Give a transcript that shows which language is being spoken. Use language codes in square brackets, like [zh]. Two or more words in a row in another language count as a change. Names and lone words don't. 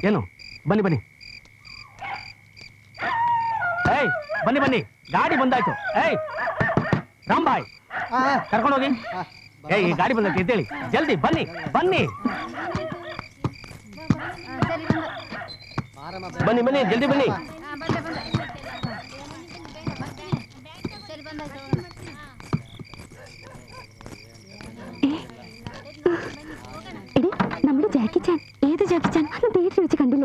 [kn] ಏನು, ಬನ್ನಿ ಬನ್ನಿ. ಏಯ್ ಬನ್ನಿ ಬನ್ನಿ, ಗಾಡಿ ಬಂದಾಯ್ತು. ಏಯ್ ರಾಂಬಾಯ್, ಕರ್ಕೊಂಡೋಗಿ. ಏಯ್ ಈ ಗಾಡಿ ಬಂದೈತೆ ಎದ್ದೇಳಿ, ಜಲ್ದಿ ಬನ್ನಿ ಬನ್ನಿ ಬನ್ನಿ ಬನ್ನಿ, ಜಲ್ದಿ ಬನ್ನಿ. [ml] എടി, നമ്മുടെ ജാക്കി ചാൻ. ഏത് ജാക്കി ചാൻ? അത് തിയേറ്ററിൽ വെച്ച് കണ്ടില്ലേ?